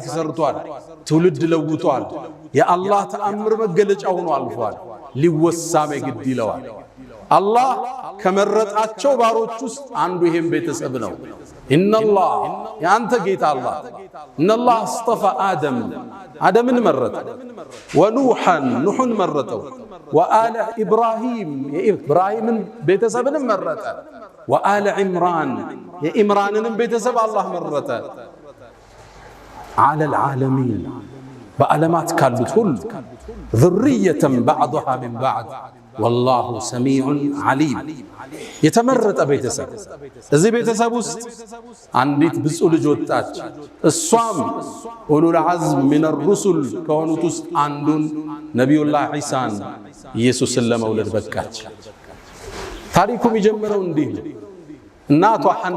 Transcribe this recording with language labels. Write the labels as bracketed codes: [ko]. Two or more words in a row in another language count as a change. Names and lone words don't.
[am] ሰርቷል፣ ትውልድ ለውጧል፣ የአላህ ተአምር መገለጫ ሆኖ አልፏል። ሊወሳም ግድ ይለዋል። አላህ ከመረጣቸው ባሮች ውስጥ አንዱ ይሄም ቤተሰብ ነው። ኢነላህ ያንተ ጌታ አላህ [ar] إن الله اصطفى [am] አደምን መረጠ፣ ወኑሐን ኑሕን መረጠው፣ [ar] وآل إبراهيم [am] የኢብራሂምን ቤተሰብንም መረጠ፣ [ar] وآل عمران [am] የኢምራንንም ቤተሰብ አላህ መረጠ። [ar] على العالمين [am] በዓለማት ካሉት ሁሉ [ar] ذرية بعضها من بعض والله سميع عليم [am] የተመረጠ ቤተሰብ። እዚህ ቤተሰብ ውስጥ አንዲት ብፁዕ ልጅ ወጣች። እሷም [ar] أولو العزم من الرسل [am] ከሆኑት ውስጥ አንዱን ነቢዩላህ ዒሳን ኢየሱስን ለመውለድ በቃች። ታሪኩ የሚጀምረው እንዲህ ነው። እናቷ ሐና